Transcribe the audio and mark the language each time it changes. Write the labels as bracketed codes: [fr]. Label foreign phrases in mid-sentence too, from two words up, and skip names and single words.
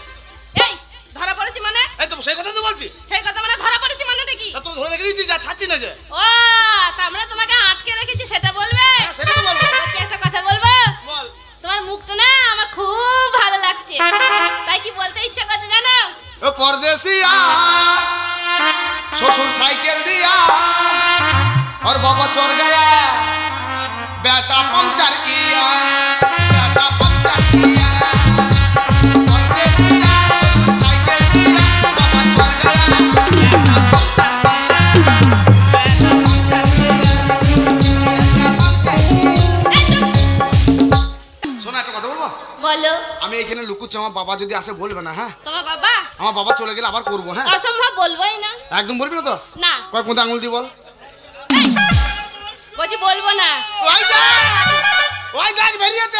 [bn] এই ধরা পড়েছি মানে? এই তো সেই কথাই তো বলছি। সেই কথা মানে ধরা পড়েছি মানেটা কি? তা তুমি ধরে রেখে দিয়েছি, যা ছাড়ছি না যে। ও তার মানে তোমাকে আটকে রেখেছি সেটা বলবে? হ্যাঁ, সেটা তো বলবো। বলছি একটা কথা বলবো? বল। তোমার মুখটা না আমার খুব ভালো লাগছে, তাই কি বলতে ইচ্ছা করছে জানো? [hi] ও परदेसिया ससुर साइकिल दिया और बाबा चढ़ गया, बेटा पंचर किया, बेटा पंचर किया। परदेसिया ससुर साइकिल दिया, बाबा चढ़ गया, बेटा पंचर किया, बेटा पंचर किया, बेटा पंचर किया। [bn] শোনো একটা কথা বলবো? বলো। আমি এখানে লুকুচ্ছি, আমার বাবা যদি আসে বলবে না। হ্যাঁ তোমার বাবা? আমার বাবা চলে গেলে আবার করবো। হ্যাঁ অসম্ভব, বলবোই না। একদম বলবি না তো? না। কয় কোনটা আঙুল দিয়ে বল। এই, বলছি বলবো না। ওই দেখ বেরিয়েছে।